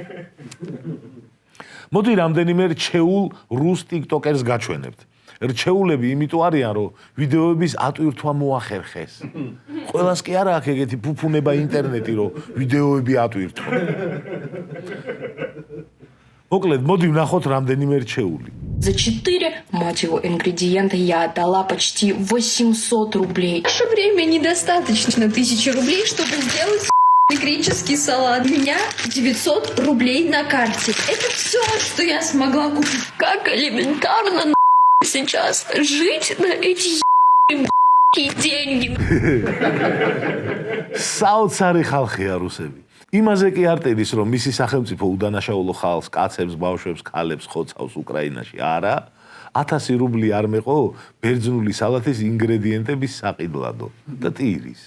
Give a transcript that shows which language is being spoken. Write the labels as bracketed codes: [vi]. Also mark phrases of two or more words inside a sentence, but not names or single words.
[ka] მოდი რამდენიმე რჩეულ რუს ტიკტოკერს გაჩვენებთ. რჩეულები იმიტომ არიან, რომ ვიდეოების ატვირთვა მოახერხეს. ყველას კი არა აქვს ეგეთი ფუფუნება ინტერნეტი, რომ ვიდეოები ატვირთონ. მოკლედ, моди ვნახოთ რამდენიმე რჩეული. [ru] За 4, мать его, ингредиента я отдала почти 800 рублей. В наше время недостаточно 1000 рублей, чтобы сделать греческий салат. У меня 900 рублей на карте. Это все, что я смогла купить. Как элементарно сейчас жить на эти деньги. [ka] საოცარი ხალხია რუსები. იმაზე კი არ წერის, რომ მისი სახელმწიფო უდანაშაულო ხალხს, კაცებს, ბავშვებს, ქალებს ხოცავს უკრაინაში. არა, 1000 რუბლი არ მეყო ბერძნული სალათის ინგრედიენტების საყიდლადო და ტირის.